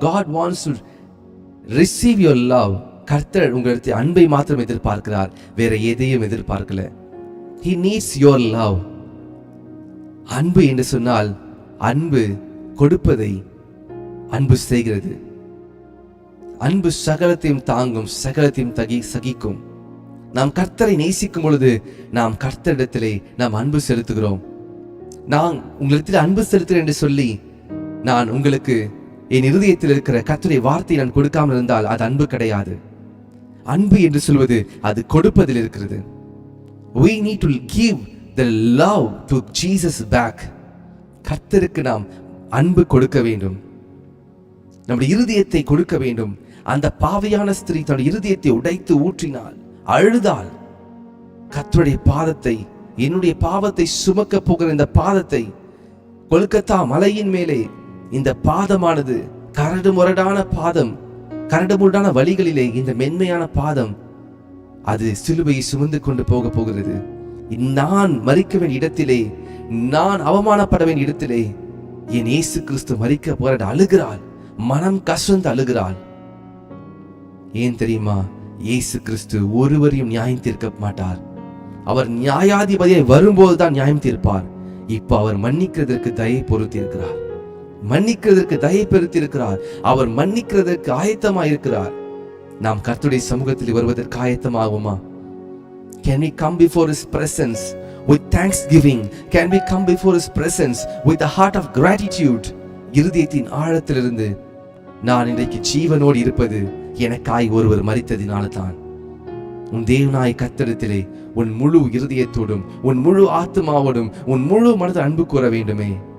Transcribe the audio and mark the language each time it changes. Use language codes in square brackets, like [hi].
[en] God wants to receive your love. [ta] கர்த்தர் உங்களுக்கு அன்பை மாத்திரம் எதிர்பார்க்கிறார், வேற எதையும் எதிர்பார்க்கல. [en] He needs your love. [ta] அன்பு என்று சொன்னால், அன்பு கொடுப்பதை அன்பு செய்கிறது. அன்பு சகலத்தையும் தாங்கும், சகலத்தையும் சகிக்கும். நாம் கர்த்தரை நேசிக்கும் பொழுது நாம் கர்த்தரிடத்திலே நாம் அன்பு செலுத்துகிறோம். நான் உங்களிடத்தில் அன்பு செலுத்துகிறேன் என்று சொல்லி நான் உங்களுக்கு என் இருதயத்தில் இருக்கிற கர்த்தருடைய வார்த்தையை நான் கொடுக்காமல் இருந்தால் அது அன்பு கிடையாது. அன்பு என்று சொல்வது அது கொடுப்பதில் இருக்கிறது. [en] We need to give the love to Jesus back. [ta] கர்த்தருக்கு நாம் அன்பு கொடுக்க வேண்டும், நம்முடைய இருதயத்தை கொடுக்க வேண்டும். அந்த பாவியான ஸ்திரீ தன்னுடைய இருதயத்தை உடைத்து ஊற்றினாள், அழுதாள். கர்த்தருடைய பாதத்தை, என்னுடைய பாவத்தை சுமக்க போகிற இந்த பாதத்தை, கொல்கத்தா மலையின் மேலே இந்த பாதமானது கரடு முரடான பாதம், கரடு முரடான வழிகளிலே இந்த மென்மையான பாதம், அது சிலுவையை சுமந்து கொண்டு போக போகிறது. நான் மரிக்க வேண்டிய இடத்திலே, நான் அவமானப்பட வேண்டிய இடத்திலே என் இயேசு கிறிஸ்து மரிக்க போற அழுகிறாள், மனம் கசந்து அழுகிறாள். ஏன் தெரியுமா? இயேசு கிறிஸ்து ஒருவரையும் நியாயம் தீர்க்க மாட்டார். அவர் நியாயாதிபதியை வரும்போதுதான் நியாயம் தீர்ப்பார். இப்ப அவர் மன்னிக்கிறதற்கு தயை பொறுத்திருக்கிறார், மன்னிக்கிறதற்கு தயை பெருத்திருக்கிறார். அவர் மன்னிக்கிறதற்கு ஆயத்தமா இருக்கிறார். நாம் கர்த்தருடைய சமூகத்தில் வருவதற்கு ஆயத்தமாகுமா? [en] Can we come before his presence with thanksgiving? Can we come before his presence with a heart of gratitude? [ta] இருதயத்தின் ஆழத்திலிருந்து, நான் இன்றைக்கு ஜீவனோடு இருப்பது எனக்காய் ஒருவர் மரித்ததினால தான். உன் தேவனாய் கர்த்தரிடத்திலே உன் முழு இருதயத்தோடும், உன் முழு ஆத்மாவோடும், உன் முழு மனது அன்பு கூற வேண்டுமே.